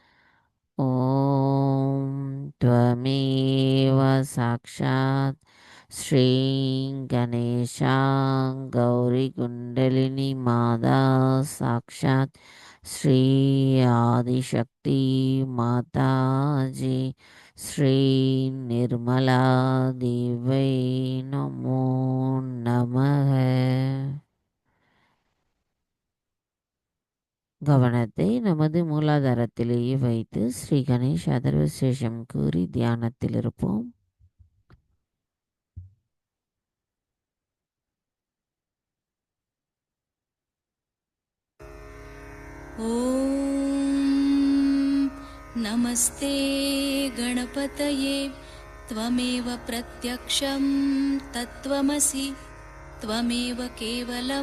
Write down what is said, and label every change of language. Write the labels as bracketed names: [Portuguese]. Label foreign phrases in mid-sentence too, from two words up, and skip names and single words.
[Sanskrit] ओम् त्वमेव साक्षात् श्री गणेश गौरी कुण्डलिनी माता साक्षात् श्री आदिशक्ति माताजी श्री निर्मला देव्यै नमो नमः. [Tamil] கவனத்தை நமது மூலாதாரத்திலேயே வைத்து ஸ்ரீ கணேஷ் அதர்வசேஷம் கூறி தியானத்தில் இருப்போம். [Sanskrit] ॐ नमस्ते गणपतये त्वमेव प्रत्यक्षं तत्त्वमसि त्वमेव केवलं